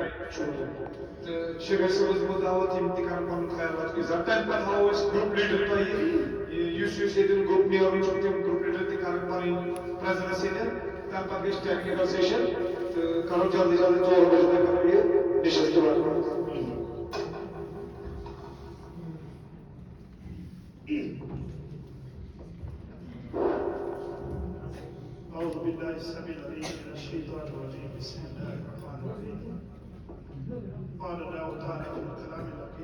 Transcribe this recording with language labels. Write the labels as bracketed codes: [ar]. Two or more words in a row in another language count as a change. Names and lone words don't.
[ks] شیخ صٲبس بہٕ دعوت یِم تہِ کرن پنُن خیالات گُزار تمہِ پتہٕ ہاوو أسۍ [en] group leader [ks] تۄہہِ یُس ییٚتٮ۪ن گروپ نیرُن چھُ تِم [en] group leader [ks] تہِ کرن پنٕنۍ پریزنس ییٚتٮ۪ن تمہِ پتہٕ گژھِ [en] technical session [ks] تہٕ کرو جلدی جلدی 4 بجے تام کرو یہِ نشست [ar] أعوذ بالله السميع العليم من الشيطان الرجيم بسم الله الرحمن الرحيم قال الله تعالى في الكلام الحكيم